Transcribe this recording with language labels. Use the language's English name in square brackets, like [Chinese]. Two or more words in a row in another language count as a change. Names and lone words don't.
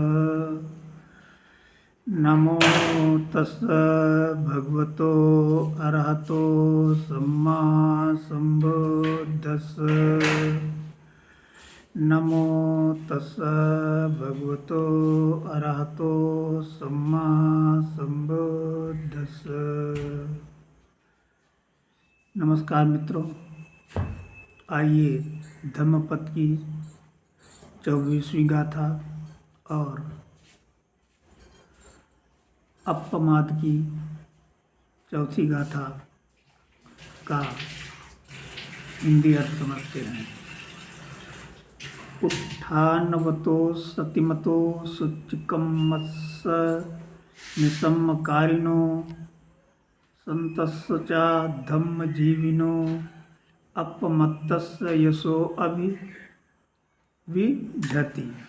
[Pali] नमो तस्स भगवतो अरहतो सम्मा सम्बुद्दस्स। नमो तस्स भगवतो अरहतो सम्मा सम्बुद्दस्स। [Hindi] नमस्कार मित्रों, आइए धम्मपद की 24वीं गाथा और अप्पमाद की चौथी गाथा का हिंदी अर्थ समझते हैं। [Pali] उत्थानवतो सतिमतो शुचिकम्मस्स निसम्मकारिणो संतस्य च धम्मजीविनो अपमत्तस्य यशो अभिविदधति।